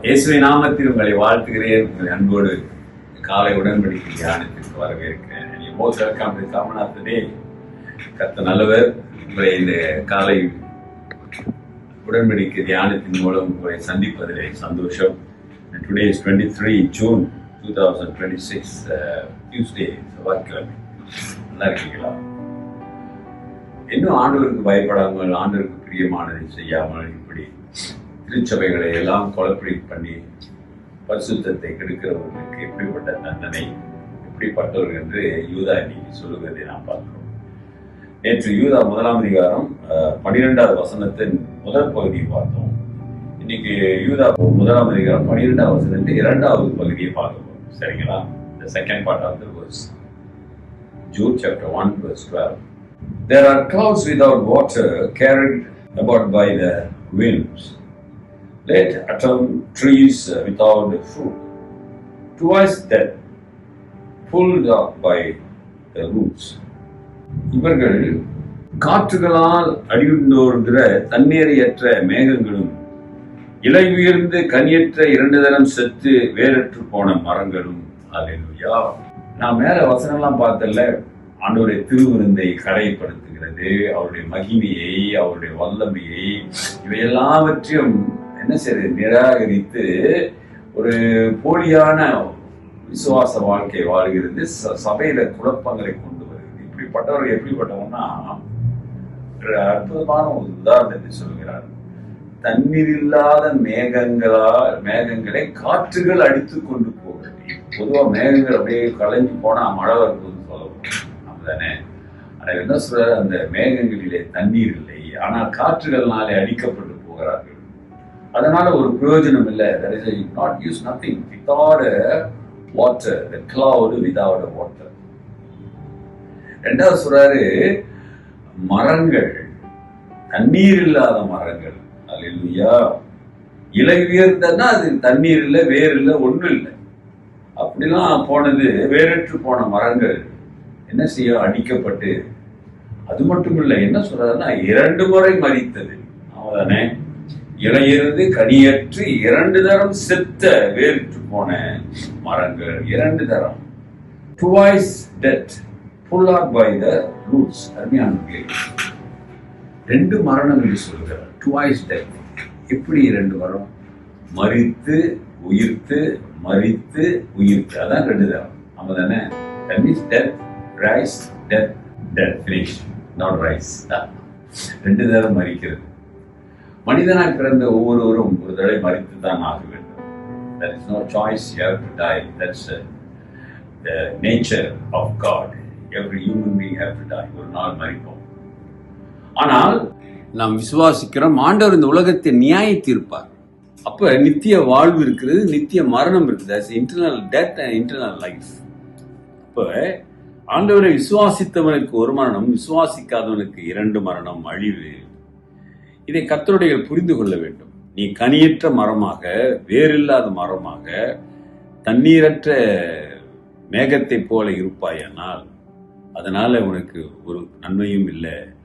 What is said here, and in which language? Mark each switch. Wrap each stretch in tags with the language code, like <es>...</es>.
<ta>இயேசுவின் நாமத்தில் உங்களை வாழ்த்துகிறேன். உங்களை அன்போடு காலை உடன்படிக்கை தியானத்திற்கு வரவேற்கிறேன்.</ta> <en>Most welcome to common of the day.</en> <ta>கர்த்தர் நல்லவர். உங்களை இந்த காலை உடன்படிக்கை தியானத்தின் மூலம் உங்களை சந்திப்பதிலே சந்தோஷம்.</ta> <en>Today is 23 June 2026, Tuesday,</en> <ta>செவ்வாய்க்கிழமை. நல்லா இருக்கீங்களா? இன்னும் ஆண்டவருக்கு பயப்படாமல், ஆண்டவருக்கு பிரியமானதை செய்யாமல், இப்படி திருச்சபைகளை எல்லாம் கொலப்படி பண்ணி பரிசுத்தத்தை கெடுக்கிறவர்களுக்கு எப்படிப்பட்ட தண்டனை, எப்படிப்பட்டவர்கள் என்று யூதா இன்னைக்கு சொல்லுவதை நாம் பார்க்கிறோம். நேற்று யூதா 1ஆம் அதிகாரம் 12வது வசனத்தின் முதல் பகுதியை பார்த்தோம். இன்னைக்கு யூதா 1ஆம் அதிகாரம் 12வது வசனத்தின் 2வது பகுதியை பார்க்கிறோம். சரிங்களா?</ta> <en>The second part of the verse. Jude chapter 1 verse 12. There are clouds without water carried about by the winds. Let autumn trees without fruit, twice dead, pulled up by the roots.</en> <ta>இவர்கள் காற்றுகளால் அடியுண்டோர்கிற தண்ணீரையற்ற மேகங்களும், இலை உயர்ந்து கனியற்ற 2 தரம் செத்து வேறற்று போன மரங்களும். அல்லேலூயா. நான் மேல வசனம்லாம் பார்த்தல, ஆண்டவருடைய திருவிருந்தை கரைப்படுத்துகிறது, அவருடைய மகிமையை, அவருடைய வல்லமையை, இவையெல்லாவற்றையும் என்ன செய்ய நிராகரித்து ஒரு போலியான விசுவாச வாழ்க்கை வாழ்கிறது. சபையில குழப்பங்களை கொண்டு வருகிறது. இப்படிப்பட்டவர்கள் எப்படிப்பட்டவங்கன்னா, அற்புதமான ஒரு உதாரணத்தை சொல்கிறார். தண்ணீர் இல்லாத மேகங்களை காற்றுகள் அடித்து கொண்டு போகிறது. பொதுவா மேகங்கள் அப்படியே கலைஞ்சு போனா மழை வருதுன்னு சொல்லப்படும், அப்படிதானே? ஆனா என்ன சொல்ற, அந்த மேகங்களிலே தண்ணீர் இல்லை, ஆனால் காற்றுகள்னாலே அடிக்கப்பட்டு போகிறார்கள். அதனால ஒரு பிரயோஜனம் இல்லை.</ta> <en>There is not use nothing without water, the cloud without water.</en> <ta>ரெண்டாவது சொல்றாரு, மரங்கள், தண்ணீர் இல்லாத மரங்கள். அல்லேலூயா. இலை உயர்ந்தன்னா அது தண்ணீர் இல்லை, வேர் இல்லை, ஒன்றும் இல்லை. அப்படிலாம் போனது வேறற்று போன மரங்கள் என்ன செய்ய அடிக்கப்பட்டு, அது மட்டும் இல்லை, என்ன சொல்றாருன்னா 2 முறை மரித்தது. அவதானே? இலையிருந்து கனியற்று 2 தரம் செத்த வேறிட்டு போன மரங்கள். 2 தரம்.</ta> <en>Twice dead, pulled up by the roots.</en> <ta>அருமையான 2 மரணங்கள் சொல்கிறார்.</ta> <en>Twice dead.</en> <ta>எப்படி 2 மரணம்? மரித்து உயிர்த்து, மரித்து உயிர்த்து. அதான் 2 தரம். ஆமா தானே?</ta> <en>That means death, rise, death, death, finish, not rise.</en> <ta>2 தரம் மரிக்கிறது. மனிதனாய் பிறந்த ஒவ்வொருவரும் ஒரு தடவை மரித்து தான் ஆக வேண்டும்.</ta> <en>There is no choice, you have to die. That's the nature of God. Every human being have to die.</en> <ta>ஒரு நாள் மரிப்போம். ஆனால் நாம் விசுவாசிக்கிறோம், ஆண்டவர் இந்த உலகத்தை நியாய தீர்ப்பார். அப்ப நித்திய வாழ்வு இருக்கிறது, நித்திய மரணம் இருக்குது.</ta> <en>That's internal death and internal life.</en> <ta>அப்ப ஆண்டவரை விசுவாசித்தவனுக்கு ஒரு மரணம், விசுவாசிக்காதவனுக்கு 2 மரணம், அழிவு. இதை கர்த்தருடைய புரிந்து கொள்ள வேண்டும். நீ கனியற்ற மரமாக, வேறில்லாத மரமாக, தண்ணீரற்ற மேகத்தை போல இருப்பாயானால் அதனால உனக்கு ஒரு நன்மையும் இல்லை.</ta>